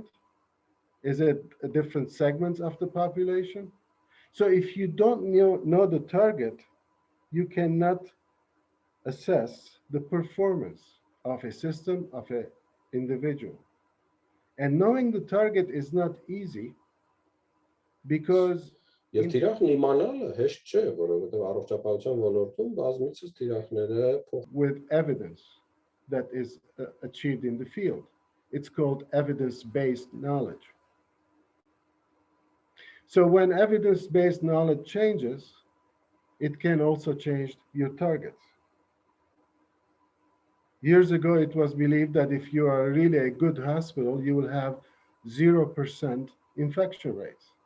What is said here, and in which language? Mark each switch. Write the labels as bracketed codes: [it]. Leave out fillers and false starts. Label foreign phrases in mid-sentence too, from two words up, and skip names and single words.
[en] Is it different segments of the population? So if you don't know the target, you cannot assess the performance of a system, of an individual. And knowing the target is not easy because [hy] Եվ թիրախն իմանալը հեշտ չէ, որովհետև առողջապահության ոլորտում բազմիցս թիրախները [en] with evidence that is achieved in the field. It's called evidence-based knowledge. So when evidence-based knowledge changes, it can also change your targets. Years ago, it was believed that if you are really a good hospital, you will have 0% infection rates.